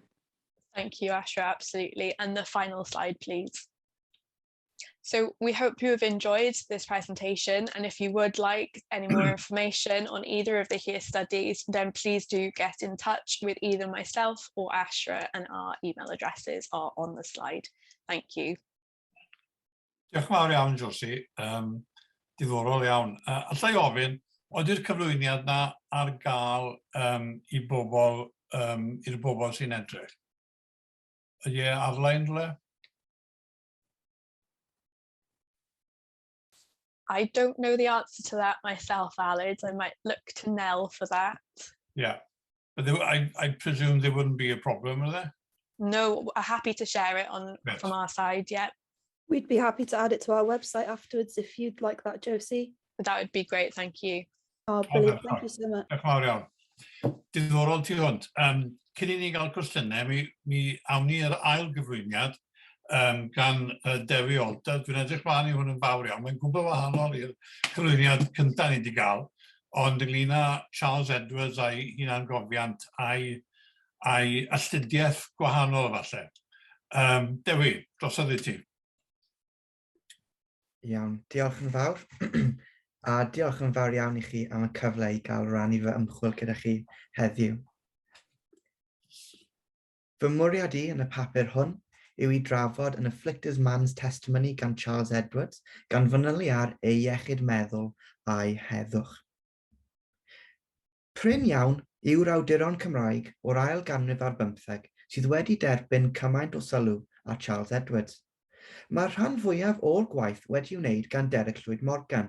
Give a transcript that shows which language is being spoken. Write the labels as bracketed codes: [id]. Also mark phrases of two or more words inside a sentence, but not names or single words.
[en] Thank you, Ashra, absolutely. And the final slide, please. So we hope you have enjoyed this presentation, and if you would like any more information on either of the Here studies, then please do get in touch with either myself or Ashra, and our email addresses are on the slide. Thank you. [cy] Diolch yn fawr iawn, Josie. Diddorol iawn. Alla i ofyn, ydy'r cyflwyniad na ar gael i'r bobl sy'n edrych? Ydy e ar-lein rhywle? [en] I don't know the answer to that myself, Aled. I might look to Nell for that. Yeah, but I presume there wouldn't be a problem with it? No, I'm happy to share it from our side, yeah. We'd be happy to add it to our website afterwards if you'd like that, Josie. That would be great, thank you. Oh, brilliant, thank you so much. [cy] Diolch yn fawr iawn. Diddorol ti hwnt. Cyn i ni gael cwestiynau, mi awn ni ar ail gyflwyniad gan Dewi Olta. Dwi'n edrych mlaen i hwn yn fawr iawn. Mae'n gwbl wahanol i'r cyflwyniad cyntaf ni wedi gael, ond ynglyn â Charles Edwards a'i hunangofiant a'i astudiaeth gwahanol falle. Dewi, drosodd i ti. Iawn, diolch yn fawr. A diolch yn fawr iawn i chi am y cyfle i gael rannu fy ymchwil gyda chi heddiw. Fy mwriad i yn y papur hwn yw i drafod an afflicted man's testimony gan Charles Edwards gan fanylu ar ei iechyd meddwl a'i heddwch. Prin iawn yw'r awduron Cymraeg o'r ail ganrif ar 15 sydd wedi derbyn cymaint o sylw a Charles Edwards. Mae'r rhan fwyaf o'r gwaith wedi wneud gan Derek Llwyd Morgan.